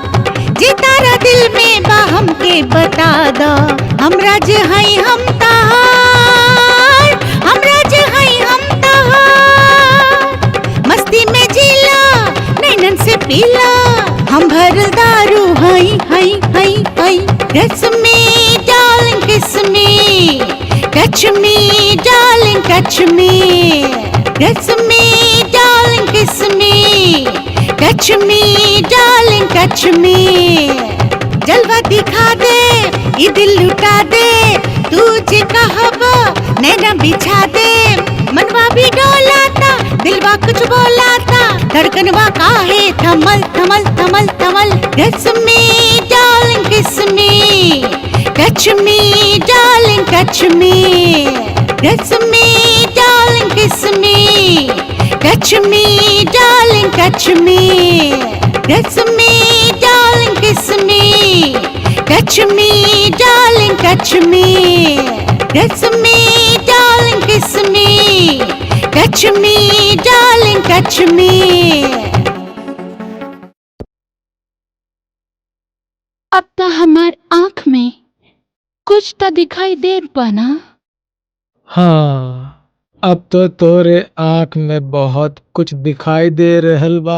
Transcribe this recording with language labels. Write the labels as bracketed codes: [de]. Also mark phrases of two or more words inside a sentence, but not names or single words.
[bho] जे तारा दिल में बा हमके बता दा, हमरा जे हई हम तहार, हमरा जे हई हम तहार। मस्ती में जीला, नैनन से पीला, हम भरल दारू हई हई हई हई। [en] Kiss me, darling, kiss me. Touch me, darling, touch me. Kiss me, darling, kiss me. Touch me, darling, touch me. [bho] जलवा दिखा दे, ये दिल लुटा दे, तू जे कहबा नैना बिछा दे। मनवा भी डोलाता, दिलवा कुछ बोलाता, धड़कनवा काहे थमल थमल थमल थमल। [en] Kiss me, darling, kiss me. Touch me, darling, touch me. Kiss me, darling, kiss me. Touch me, darling, touch me. Kiss me, darling, kiss me. Touch me, darling, touch me. Kiss me, darling, kiss me. Touch me, darling, touch me. [bho] अब तो हमार आँख में कुछ तो दिखाई दे बना। हाँ, अब तो तोरे आँख में बहुत कुछ दिखाई दे रहल बा।